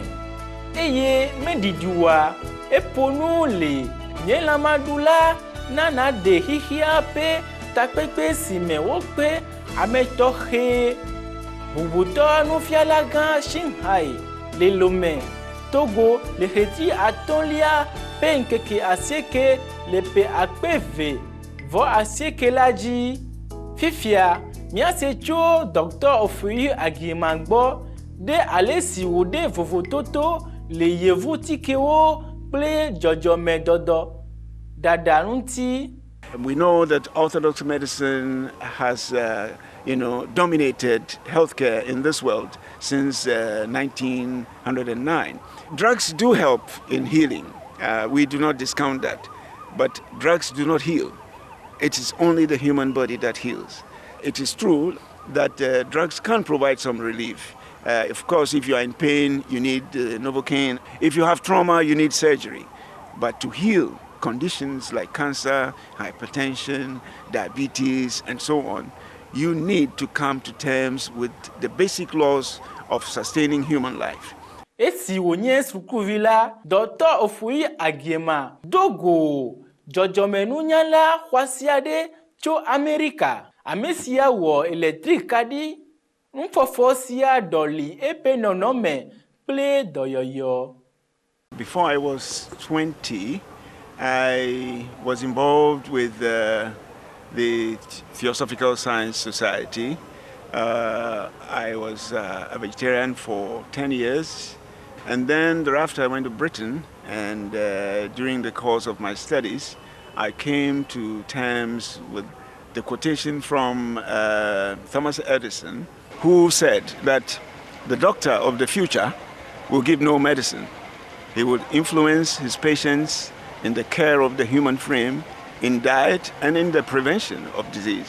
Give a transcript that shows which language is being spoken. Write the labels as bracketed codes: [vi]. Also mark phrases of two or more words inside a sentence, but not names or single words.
[ee] Eye meɖiɖi oa, eƒo nu le nye lãmaɖula nana ɖe xixia ƒe takpekpe si me wokpe ame tɔxɛ bubutɔ nufiala gã Shanghai le Lomé, Togo le ɣleti 5 ƒe ŋkeke 90 le ƒe 2009 la dzi. Fifia, míase tso Dr. Ofeyi Agiema gbɔ ɖe ale si wòɖe vovototo le yevutikewo kple dzɔdzɔmedɔdɔ dada ŋuti. [en] We know that Orthodox medicine has, dominated healthcare in this world since 1909. Drugs do help in healing. We do not discount that. But drugs do not heal. It is only the human body that heals. It is true that drugs can provide some relief. Of course, if you are in pain, you need Novocaine. If you have trauma, you need surgery. But to heal conditions like cancer, hypertension, diabetes, and so on, you need to come to terms with the basic laws of sustaining human life. [ee] Esi wònye sukuvi la, Dr. Ofeyi Agiema dogo dzɔdzɔmenunyala xɔasi aɖe tso Amerika. Ame sia wɔ eletrik kaɖi. Nufɔfɔ sia ɖɔli eƒe nɔnɔme kple dɔyɔyɔ. [en] Before I was 20, I was involved with the Theosophical Science Society. I was a vegetarian for 10 years. And then thereafter I went to Britain, and during the course of my studies, I came to terms with the quotation from Thomas Edison, who said that the doctor of the future will give no medicine, He would influence his patients in the care of the human frame, in diet, and in the prevention of disease.